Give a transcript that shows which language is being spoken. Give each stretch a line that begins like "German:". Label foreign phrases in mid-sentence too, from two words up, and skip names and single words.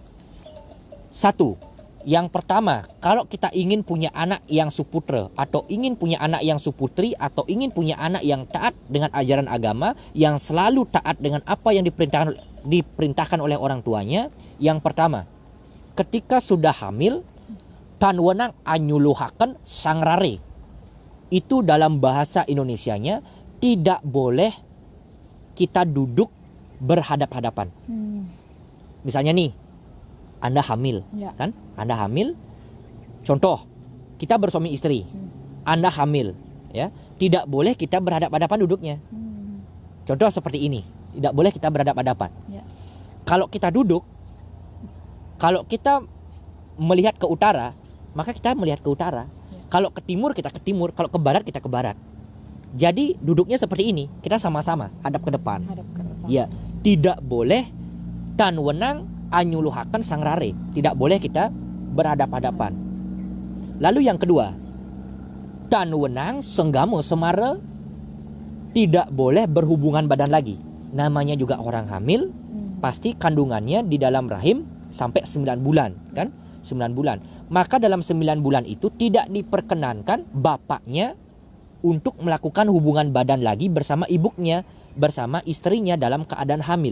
Indonesian: Satu, yang pertama, kalau kita ingin punya anak yang suputra, atau ingin punya anak yang suputri, atau ingin punya anak yang taat dengan ajaran agama, yang selalu taat dengan apa yang diperintahkan oleh orang tuanya, yang pertama, ketika sudah hamil,
Balinese: tan wenang anyuluhaken sangrare.
Indonesian: Itu dalam bahasa Indonesianya, tidak boleh kita duduk berhadap-hadapan. Misalnya nih, Anda hamil, kan? Anda hamil. Contoh, kita bersuami istri. Anda hamil, ya. Tidak boleh kita berhadap-hadapan duduknya. Contoh seperti ini, tidak boleh kita berhadap-hadapan. Kalau kita duduk, kalau kita melihat ke utara, maka kita melihat ke utara. Kalau ke timur, kita ke timur. Kalau ke barat, kita ke barat. Jadi duduknya seperti ini, kita sama-sama hadap ke depan. Ya, tidak boleh
Balinese: tan wenang anyuluhaken sangrare.
Indonesian: Tidak boleh kita berhadap-hadapan. Lalu yang kedua,
Balinese: tan wenang senggamu semara.
Indonesian: Tidak boleh berhubungan badan lagi. Namanya juga orang hamil, pasti kandungannya di dalam rahim sampai 9 bulan, kan? 9 bulan. Maka dalam 9 bulan itu tidak diperkenankan bapaknya untuk melakukan hubungan badan lagi bersama ibunya, bersama istrinya dalam keadaan hamil.